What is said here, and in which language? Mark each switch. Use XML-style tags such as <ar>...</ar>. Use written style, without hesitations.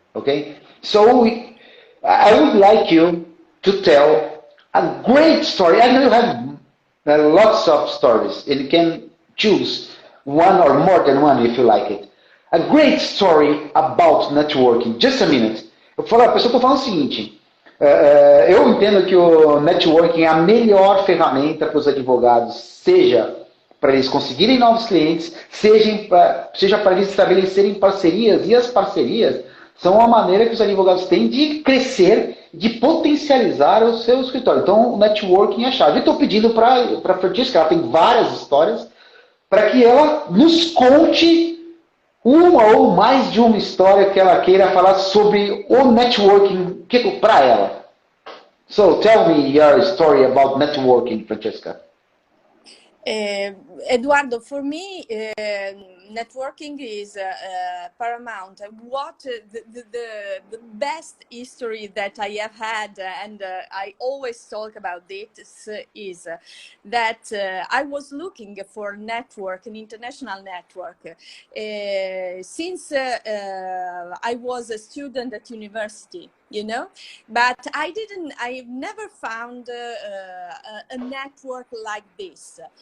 <en>Okay, so I would like you to tell a great story. I know you have lots of stories, and you can choose one or more than one if you like it. A great story about networking. Just a minute.</en> <pt>A pessoa está falando o seguinte. Eu entendo que o networking é a melhor ferramenta para os advogados, seja para eles conseguirem novos clientes, seja para eles estabelecerem parcerias. E as parcerias são uma maneira que os advogados têm de crescer, de potencializar o seu escritório. Então, o networking é a chave. Eu estou pedindo para a Francesca, ela tem várias histórias, para que ela nos conte uma ou mais de uma história que ela queira falar sobre o networking para ela.</pt> <en>So tell me your story about networking, Francesca. Eduardo, for me, networking is paramount. What the best history that I have had, and I always talk about this, is that I was looking for a network, an international network, since I was a student at university, you know, but I've never found a network like this.</en>